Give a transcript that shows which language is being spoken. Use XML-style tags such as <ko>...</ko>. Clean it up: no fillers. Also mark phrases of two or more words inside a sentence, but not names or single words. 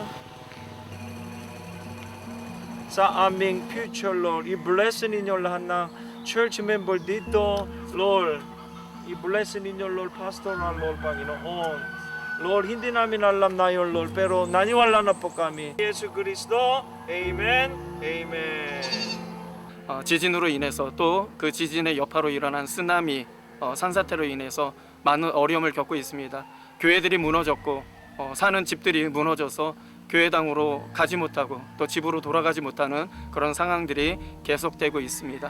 <tl>sa aming future, Lord. I-bless ninyo lahat ng church member dito, Lord. I-bless ninyo, Lord, pastoral, Lord, Panginoon. Lord, hindi namin alam na yun, Lord, pero naniwala na po kami.</tl> <ko>예수 그리스도, Amen, Amen. 지진으로 인해서 또 그 지진의 여파로 일어난 쓰나미, 산사태로 인해서 많은 어려움을 겪고 있습니다. 교회들이 무너졌고 사는 집들이 무너져서 교회당으로 가지 못하고 또 집으로 돌아가지 못하는 그런 상황들이 계속되고 있습니다.</ko>